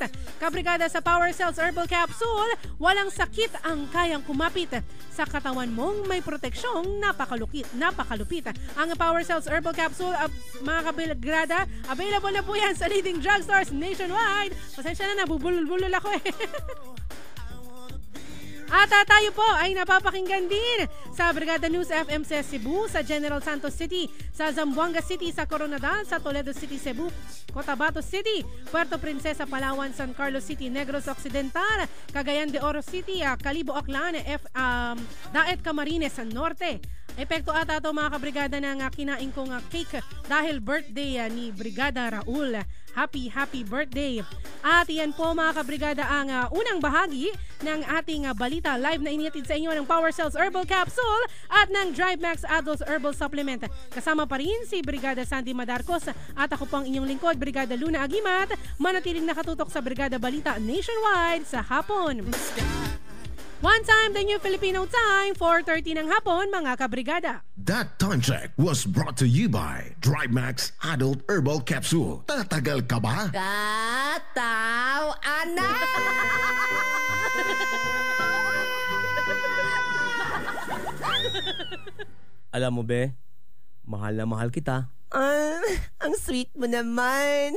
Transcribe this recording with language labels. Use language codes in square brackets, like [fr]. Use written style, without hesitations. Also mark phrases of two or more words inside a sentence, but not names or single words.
[tl] Kabrigada, sa Power Cells Herbal Capsule, walang sakit ang kayang kumapit sa katawan mong may proteksyong napakalupit. Ang Power Cells Herbal Capsule, mga kabrigada, available na po yan sa [en] leading drugstores nationwide. [tl] Pasensya na, nabubulol-bulol ako eh. At tayo po ay napapakinggan din sa Brigada News FM sa Cebu, sa General Santos City, sa Zamboanga City, sa Coronadal, sa Toledo City, Cebu, Cotabato City, Puerto Princesa, Palawan, San Carlos City, Negros Occidental, Cagayan de Oro City, Calibo, Aklan, Daet Camarines Norte, Epekto ata ito mga kabrigada ng kinain kong cake dahil birthday ni Brigada Raul. [en] Happy birthday. [tl] At yan po mga kabrigada ang unang bahagi ng ating balita live na inihatid sa inyo ng Power Cells Herbal Capsule at ng Drive Max Adults Herbal Supplement. Kasama pa rin si Brigada Sandy Madarcos at ako po ang inyong lingkod, Brigada Luna Agimat. Manatiling nakatutok sa Brigada Balita Nationwide sa hapon. [en] One time, the new Filipino time, 4:30 [tl] ng hapon, mga kabrigada. [en] That time check was brought to you by Drive Max Adult Herbal Capsule. [tl] Tatagal ka ba? Kataw, anak! Alam mo, be, mahal na mahal kita. Ang sweet mo naman.